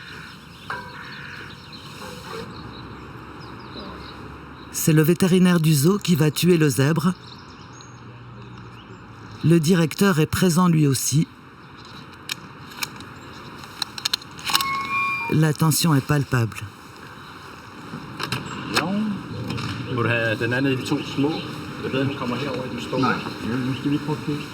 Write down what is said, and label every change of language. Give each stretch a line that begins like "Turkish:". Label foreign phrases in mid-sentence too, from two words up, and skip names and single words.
French: C'est le vétérinaire du zoo qui va tuer le zèbre. Le directeur est présent lui aussi. La tension est palpable.
Danish: Vil du have den anden af de to små? Jeg ved, han kommer herover, du står. Nej, nu skal vi lige prøve at kigge.